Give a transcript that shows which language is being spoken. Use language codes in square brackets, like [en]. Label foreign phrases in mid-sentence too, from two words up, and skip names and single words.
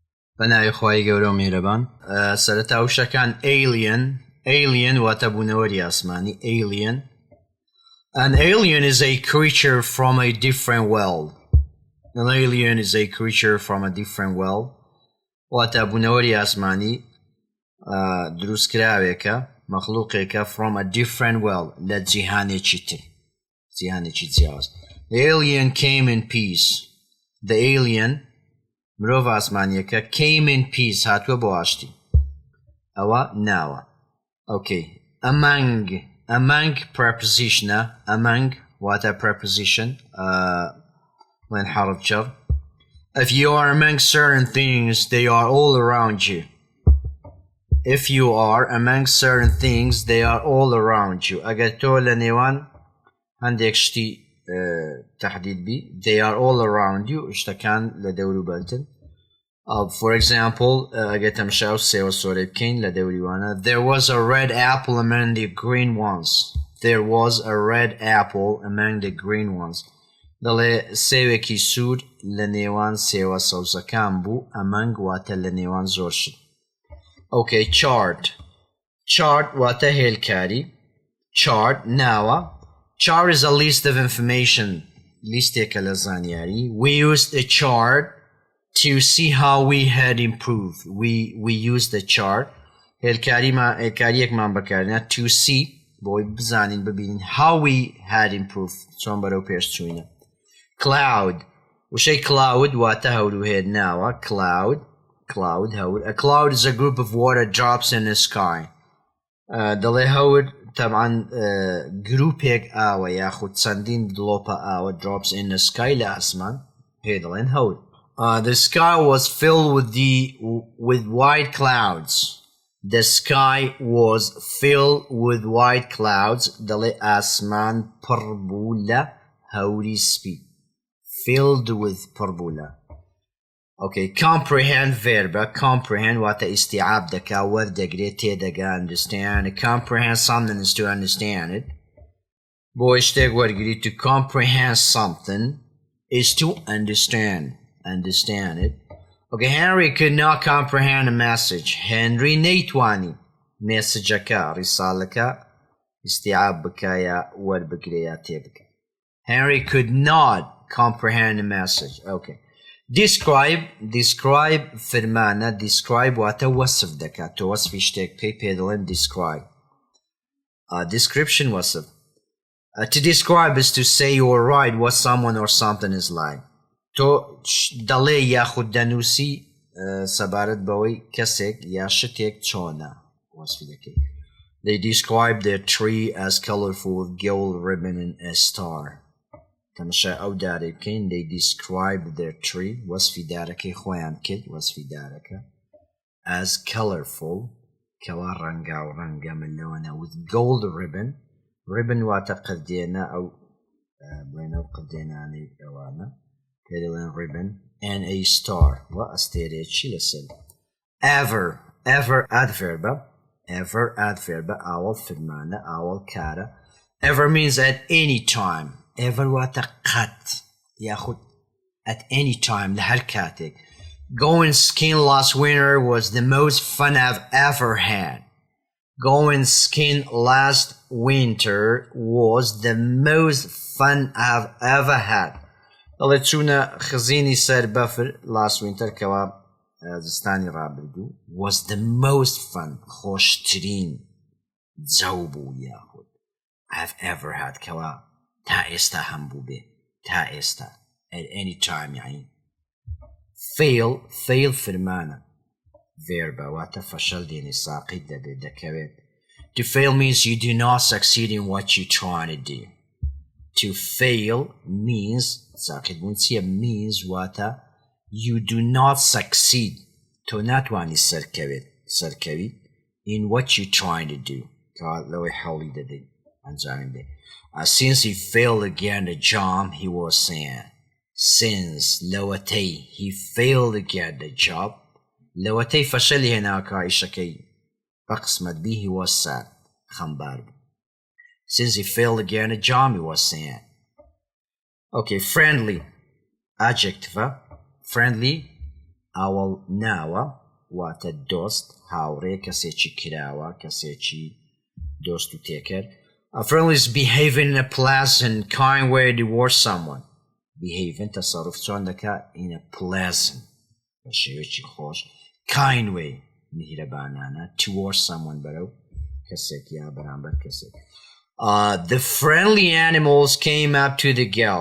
[ckb] بەناوی خوای گەورە و میهرەبان. سەرەتا وشەکان alien واتە بوونەوەری ئاسمانی. [en] An alien is a creature from a different world. An alien is a creature from a different world. [ckb] واتە بوونەوەری ئاسمانی دروستکراوێکە مەخلووقێکە [en] from a different world [ckb] لە جیهانێکی تر، جیهانێکی جیاواز. [en] The alien came in peace. The alien [ckb] مرۆڤ ئاسمانیەکە [en] came in peace [ckb] هاتووە بۆ ئاشتی. ئەوە ناوە. Okay. [en] Among prepositionە. Among واتە preposition when [ar] حرف جر. [en] If you are among certain things, they are all around you. If you are among certain things, they are all around you. [ckb] ئەگەر تۆ لە نێوان هەندێک شتی تحدید بی [en] they are all around you [ckb] شتەکان لە دەوروبەرتن. [en] For example [ckb] ئەگەر تەماشا و سێوە سۆرە بکەین لە دەوریوانە [en] there was a red apple among the green ones. There was a red apple among the green ones. [ckb] دەڵێ سێوێکی سوور لە نێوان سێوە سەوزەکان بوو. among واتە لە نێوان زۆر شت. [en] Okay, chart [ckb] واتە هێلکاری. chart ناوە. [en] Chart is a list of information. [ckb] لیستێکە لە زانیاری. [en] We used a chart to see how we had improved. We used the chart. [ckb] هێلکاریەکمان بەکارهێنا [en] to see [ckb] بۆی بزانین ببینین [en] how we had improved [ckb] چۆن بەرەو پێش چووینە. Cloud وشەی cloud واتە هەوروهێر ناوە. Cloud هەور. [en] A cloud is a group of water drops in the sky. [ckb] دەڵێ هەور طبعاً گروپێک ئاوە یاخود چەندین دڵۆپە ئاوە [en] drops in the sky [ckb] لە ئاسمان پێ دەڵێن هەور. [en] The sky was filled with white clouds. The sky was filled with white clouds. [ckb] دەڵێ ئاسمان پڕ بوو لە هەوری سپی. [en] Filled with [ckb] پڕ بوو لە. [en] Okay, comprehend verb. [ckb] Comprehend واتە استیعاب دەکا وەردەگرێت تێدەگا understand. [en] Comprehend something is to understand it. [ckb] بۆ شتێک وەرگری [en] to comprehend something is to understand it. Okay, Henry could not comprehend a message. [ckb] Henry نەیتوانی مێسجەکە ڕیساڵەکە استیعاب بکا یا وەربگرێ یا تێبکە. [en] Henry could not comprehend a message. Okay. Describe [ckb] فرمانە. Describe واتە وەصف دەکات. تۆ وەصفی شتێک بکەی پێ دەڵێن describe. Description وەصف. [en] To describe is to say or write what someone or something is like. [ckb] تۆ دەڵێ یاخود دەنووسی سەبارەت بەوەی کەسێک یا شتێک چۆنە وەصفی دەکەی. [en] They describe their tree as colorful with gold ribbon and a star. [ckb] تەماشا ئەو دارەی بکەین. [en] They describe their tree [ckb] وەصفی دارەکەی خۆیان کرد وەصفی دارەکە [en] as colorful [ckb] کەوا ڕەنگا و ڕەنگە ملەوەنە [en] with gold ribbon [ckb] واتە قردێنە ئەو بڵێنە و قردێنانەی ئەوانە پێ دەڵێن [en] ribbon and a star [ckb] و ئەستێرەیەکی لەسەر. [en] ever adverb [ckb] ئاوەڵ فرمانە ئاوەڵ کارە. [en] ever means at any time. ever [ckb] واتە قەت یاخود [en] at any time [ckb] لە هەر کاتێک. [en] Going skiing last winter was the most fun I've ever had. Going skiing last winter was the most fun I've ever had. [ckb] دەڵێ چوونە خزینی سەر بەفر [en] last winter [ckb] کەوا زستانی ڕابردوو [en] was the most fun [ckb] خۆشترین جەو بوو یاخود [en] I've ever had [ckb] کەوا تا ئێستا هەم بوو بێ تا ئێستا [en] at any time [ckb] یعنی. fail فرمانە verb واتە فەشەل دێنێ ساقیت دەبێت دەکەوێت. [en] To fail means you do not succeed in what you're trying to do. To fail means [ckb] ساقیت بوون چیە means واتە [en] you do not succeed [ckb] تۆ ناتوانی سەرکەویت [en] in what you're trying to do [ckb] تا لەوەی هەوڵی دەدەیت ئەنجامی بدەیت. [en] Since he failed again the job he was saying. [ckb] Since لەوەتەی [en] he failed again the job [ckb] لەوەتەی فەشەلی هێناکە ئیشەکەی بەقسمەت بی [en] he was sad [ckb] خەمبار بوو. [en] Since he failed again the job he was saying. Okay, friendly adjective. [ckb] Friendly ئاوەڵ ناوە واتە دۆست هاوڕێ کەسێکی کراوە کەسێکی دۆست و تێکرد. [en] A friend is behaving in a pleasant, kind way towards someone. [ckb] Behaving تصرف چۆن دەکات [en] in a pleasant [ckb] بە شێوەیەکی خۆش [en] kind way [ckb] میهرەبانانە [en] towards someone [ckb] بەرەو کەسێک یا بەرامبەر کەسێک. [en] The friendly animals came up to the girl.